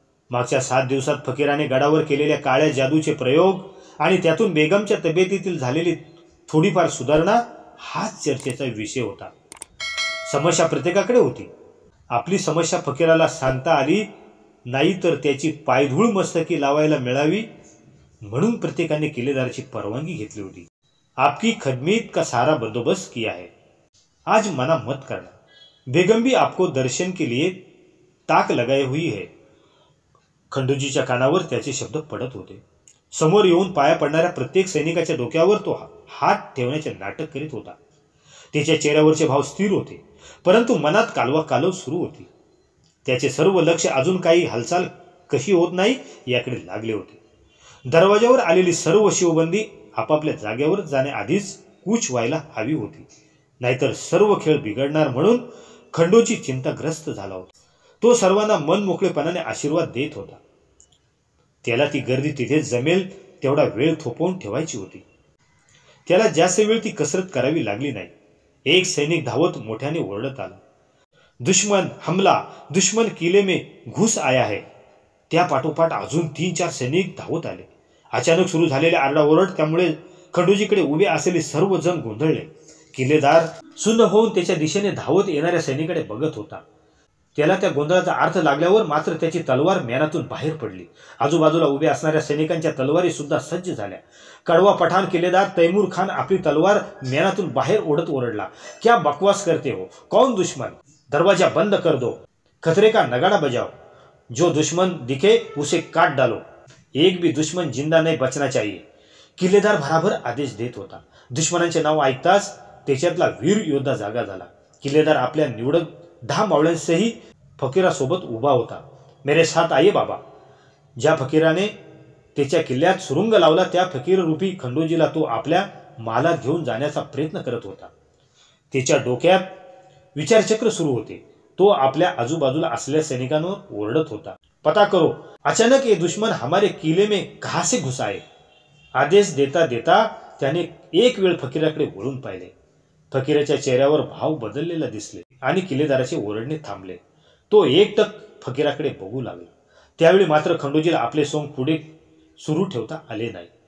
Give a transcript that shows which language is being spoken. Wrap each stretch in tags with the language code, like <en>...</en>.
<mr>मागच्या 7 दिवसात फकीराने गडावर केलेल्या काळ्या जादूचे प्रयोग आणि त्यातून बेगमच्या तब्येतीतील झालेली थोडीफार सुधारणा हाच चर्चेचा विषय होता. समस्या प्रत्येकाकडे होती. आपली समस्या फकीराला सांगता आली नाही तर त्याची पायधूळ मस्तकी लावायला मिळावी म्हणून प्रत्येकाने किल्लेदाराची परवानगी घेतली होती.</mr> <hi>आपकी खदमीत का सारा बंदोबस्त किया है. आज मना मत करना. बेगम भी आपको दर्शन के लिए ताक लगाई हुई है.</hi> <mr>खंडोजीच्या कानावर त्याचे शब्द पडत होते. समोर येऊन पाया पडणाऱ्या प्रत्येक सैनिकाच्या डोक्यावर तो हात ठेवण्याचे नाटक करीत होता. त्याच्या चेहऱ्यावरचे भाव स्थिर होते, परंतु मनात कालवा कालव सुरू होती. त्याचे सर्व लक्ष अजून काही हालचाल कशी होत नाही याकडे लागले होते. दरवाजावर आलेली सर्व शिवबंदी आपापल्या जागेवर जाण्याआधीच कूच व्हायला हवी होती, नाहीतर सर्व खेळ बिघडणार म्हणून खंडोजी चिंताग्रस्त झाला होता. तो सर्वांना मन मोकळेपणाने आशीर्वाद देत होता. त्याला ती गर्दी तिथे जमेल तेवढा वेळ थोपवून ठेवायची होती. त्याला जास्त वेळ ती कसरत करावी लागली नाही. एक सैनिक धावत मोठ्याने ओरडत आला,</mr> <hi>दुश्मन हमला, दुश्मन किले में घुस आया है.</hi> <mr>त्या पाठोपाठ अजून 3-4 सैनिक धावत आले. अचानक सुरू झालेल्या आरडाओरड त्यामुळे खंडोजीकडे उभे असलेले सर्वजण गोंधळले. किल्लेदार सुन्न होऊन त्याच्या दिशेने धावत येणाऱ्या सैनिकाकडे बघत होता. त्याला त्या गोंधळाचा अर्थ लागल्यावर मात्र त्याची तलवार म्यानातून बाहेर पडली. आजूबाजूला उभे असणाऱ्या सैनिकांच्या तलवारी सुद्धा सज्ज झाल्या. कडवा पठाण किल्लेदार तैमूर खान आपली तलवार म्यानातून बाहेर ओढत ओरडला,</mr> <hi>क्या बकवास करते हो, कौन दुश्मन, दरवाजा बंद कर दो, खतरे का नगाड़ा बजाओ, जो दुश्मन दिखे उसे काट डालो, एक भी दुश्मन जिंदा नहीं बचना चाहिए.</hi> <mr>किल्लेदार भराभर आदेश देत होता. दुश्मनांचे नाव ऐकताच त्याच्यातला वीर योद्धा जागा झाला. किल्लेदार आपल्या निवडक 10 मावळ्यांसही फकीरासोबत उभा होता.</mr> <hi>मेरे साथ आइए बाबा.</hi> <mr>ज्या फकीराने त्याच्या किल्ल्यात सुरुंग लावला त्या फकीररूपी खंडोजीला तो आपल्या मालात घेऊन जाण्याचा प्रयत्न करत होता. त्याच्या डोक्यात विचारचक्र सुरू होते. तो आपल्या आजूबाजूला असलेल्या सैनिकांवर ओरडत होता,</mr> <hi>पता करो, अचानक ये दुश्मन हमारे किले में कहां से घुसा है।</hi> <mr>आदेश देता देता त्याने एक वेळ फकीराकडे वळून पाहिले. फकीराच्या चेहऱ्यावर भाव बदललेला दिसले आणि किल्लेदाराचे ओरडणे थांबले. तो एकटक फकीराकडे बघू लागला. त्यावेळी मात्र खंडोजीला आपले सोंग पुढे सुरू ठेवता आले नाही.</mr>